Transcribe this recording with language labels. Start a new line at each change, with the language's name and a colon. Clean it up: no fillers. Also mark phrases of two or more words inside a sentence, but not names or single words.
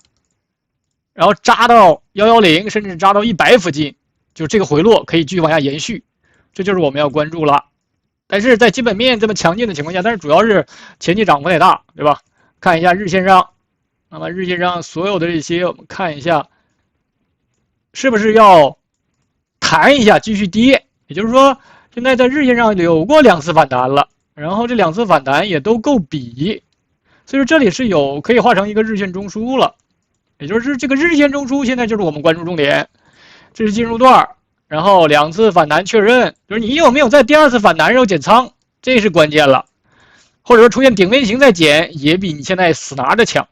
Chinese: 然後扎到110，甚至扎到100附近，就這個回落可以繼續往下延續，這就是我們要關注了。但是在基本面這麼強勁的情況下，但是主要是前期涨幅太大，对吧？看一下日線上，那麼日線上所有的这些，我们看一下是不是要彈一下继續跌，也就是說現在在日線上有過2次反彈了，然後這2次反彈也都夠比，所以說這裡是有可以畫成一個日線中樞了，也就是這個日線中樞現在就是我們關注重點，這是進入段，然後2次反彈確認，就是你有沒有在第2次反彈時候減倉，這是關鍵了，或者說出現頂 V 型再減，也比你現在死拿着強。